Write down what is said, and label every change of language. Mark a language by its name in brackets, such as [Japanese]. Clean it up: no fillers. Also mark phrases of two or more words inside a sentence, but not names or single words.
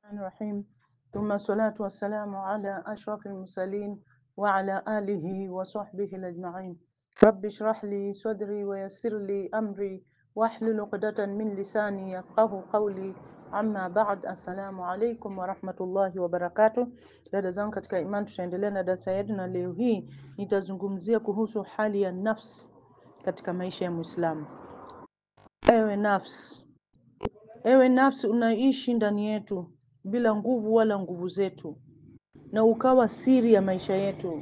[Arabic] الرحيم ثم الصلاة والسلام على أشرف المرسلين وعلى آله وصحبه الأجمعين. رب اشرح لي صدري ويسر لي أمري واحلل عقدة من لساني يفقهوا قولي. أما بعد، السلام عليكم ورحمة الله وبركاته. [Swahili] Dada zangu katika imani, tutaendelea na darasa yetu, na leo hii nitazungumzia kuhusu hali ya nafsi katika maisha ya Muislamu. Ewe nafsi, unaishi ndani yetu bila nguvu wala nguvu zetu, na ukawa siri ya maisha yetu.